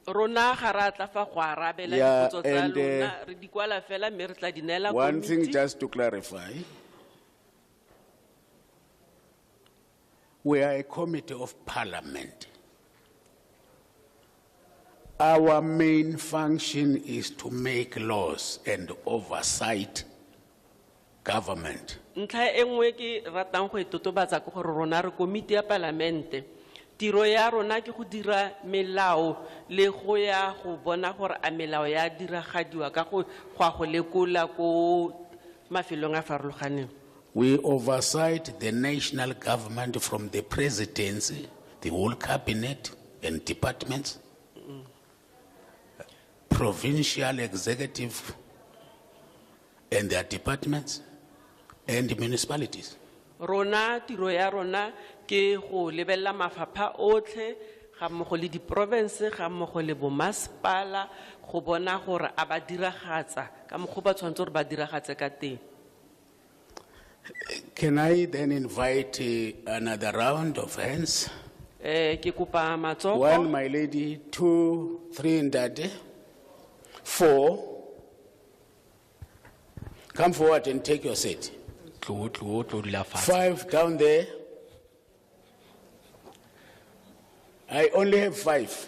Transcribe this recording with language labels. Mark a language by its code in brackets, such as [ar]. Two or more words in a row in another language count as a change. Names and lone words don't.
[en] Yeah, and one thing just to clarify, we are a committee of parliament. Our main function is to make laws and oversight government. [tn] Ntlha e nngwe ke ratang go itotobatsa ke gore rona re komiti ya palamente tiro ya rona ke go dira melao le go ya go bona gore a melao ya diragadiwa ka go lekola ko mafelong a farologaneng. [en] We oversight the national government from the presidency, the whole cabinet and departments, provincial executive and their departments, and the municipalities. [tn] Rona tiro ya rona ke go lebella mafapha otlhe ga mmogo le di province ga mmogo le bo masepala go bona gore a ba diragatsa ka mmogo ba tshwantse gore ba diragatse ka teng. [en] Can I then invite another round of hands? [tn] Ke kopa matsogo. [en] 1, my lady, 2, 3, Ndade, 4. Come forward and take your seat. 5 down there. I only have 5.